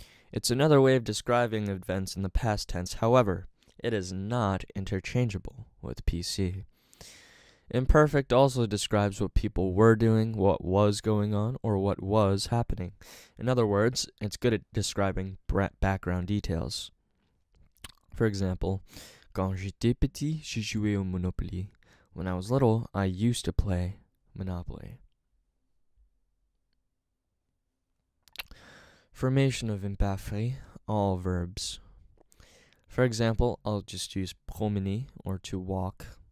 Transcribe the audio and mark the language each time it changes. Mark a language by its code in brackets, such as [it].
[en] It's another way of describing events in the past tense. However, it is not interchangeable with PC. Imperfect also describes what people were doing, what was going on, or what was happening. In other words, it's good at describing background details. For example, [fr] quand j'étais petit, j'ai joué au Monopoly. [en] When I was little, I used to play Monopoly. Formation of imparfait, all verbs. For example, I'll just use promener, or to walk.